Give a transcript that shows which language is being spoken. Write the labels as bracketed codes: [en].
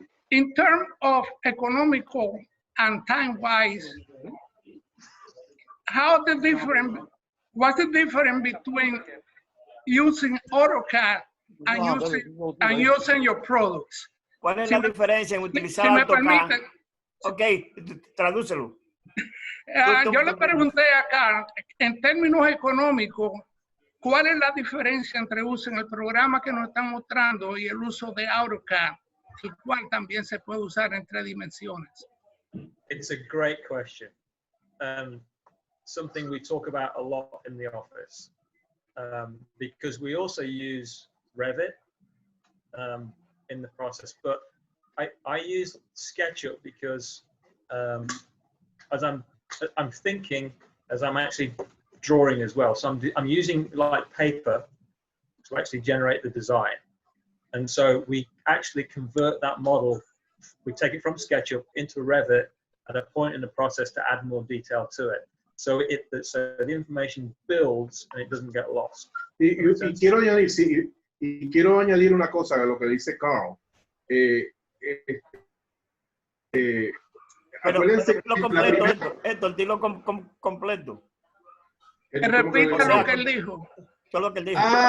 [en] In terms of economical and time-wise, what's the difference between using AutoCAD and using your products? [es] ¿Cuál es la diferencia en utilizar AutoCAD? Ok, tradúcelo. Yo le pregunté acá, en términos económicos, ¿cuál es la diferencia entre uso en el programa que nos están mostrando y el uso de AutoCAD? el cual también se puede usar en 3 dimensiones. [en] It's a great question. Something we talk about a lot in the office, because we also use Revit in the process, but I use SketchUp because as I'm thinking, as I'm actually drawing as well. So I'm using like paper to actually generate the design. And so we actually convert that model. We take it from SketchUp into Revit at a point in the process to add more detail to it. So so the information builds and it doesn't get lost. [es] Y quiero añadir, sí, y quiero añadir una cosa a lo que dice Carl. Acuérdense lo completo, Héctor, dilo completo. Repita lo que él dijo. Todo lo que él dijo.